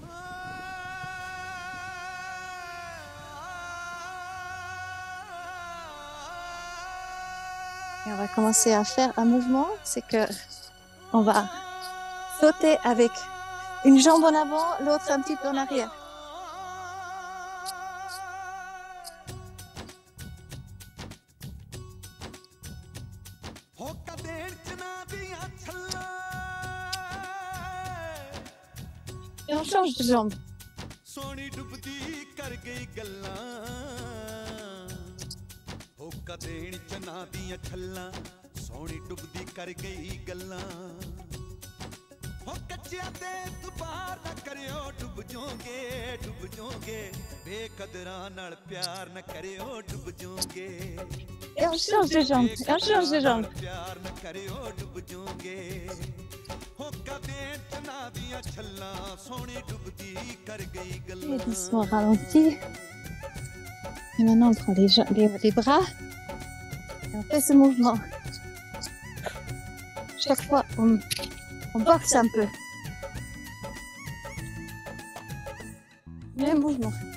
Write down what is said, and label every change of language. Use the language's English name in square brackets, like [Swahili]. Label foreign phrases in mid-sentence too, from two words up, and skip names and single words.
[French] Et on va commencer à faire un mouvement, c'est que on va sauter avec une jambe en avant, l'autre un petit peu en arrière. Et on change de jambe. [Punjabi] ਦੇਣ ਚਨਾ ਦੀਆਂ ਛੱਲਾਂ ਸੋਹਣੀ ਡੁੱਬਦੀ ਕਰ ਗਈ ਗੱਲਾਂ ਹੋ ਕੱਚਿਆਂ ਤੇ ਦੁਬਾਰ ਨਾ ਕਰਿਓ ਡੁੱਬ ਜਾਓਗੇ ਬੇਕਦਰਾਂ ਨਾਲ ਪਿਆਰ ਨਾ ਕਰਿਓ ਡੁੱਬ ਜਾਓਗੇ [French] Et on change de jambe, et on change de jambe. [Punjabi] ਪਿਆਰ ਨਾ ਕਰਿਓ ਡੁੱਬ ਜਾਓਗੇ ਹੋ ਦੇਣ ਚਨਾ ਦੀਆਂ ਛੱਲਾਂ ਸੋਹਣੀ ਡੁੱਬਦੀ ਕਰ ਗਈ ਗੱਲਾਂ [French] Et doucement ralenti. Et maintenant on prend les bras. Et on fait ce mouvement. Chaque fois, on boxe un peu. Même mouvement.